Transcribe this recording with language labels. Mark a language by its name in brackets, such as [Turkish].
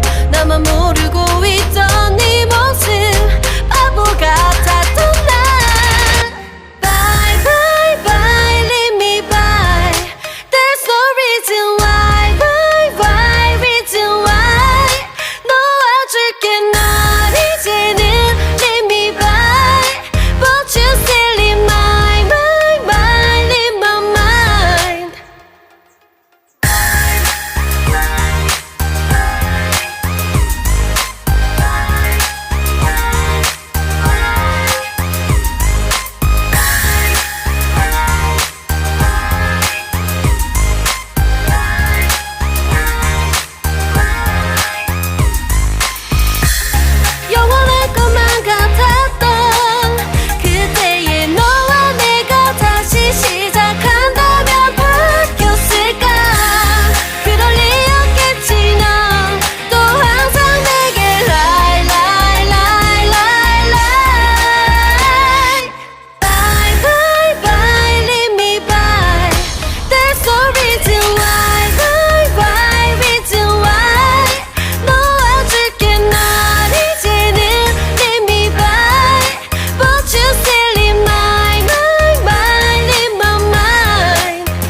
[Korean] 나만 모르고 있던 네 모습 바보 같았던 난. [English] Bye bye bye leave me by. There's no reason why. Bye bye reason why. [Korean] 놓아줄게 널 이제는 [English] leave me by. But you still in my mind, in my mind. [Korean] 영원할 것만 같았던 그때의 너와 내가 다시 시작한다면 바뀌었을까. 그럴 리 없겠지. 넌 또 항상 내게 [English] lie lie lie lie lie. Bye bye bye leave me by. There's no reason why. Bye bye reason why. [Korean] 놓아줄게 널 이제는 [English] leave me by. But you still in my mind, in my mind.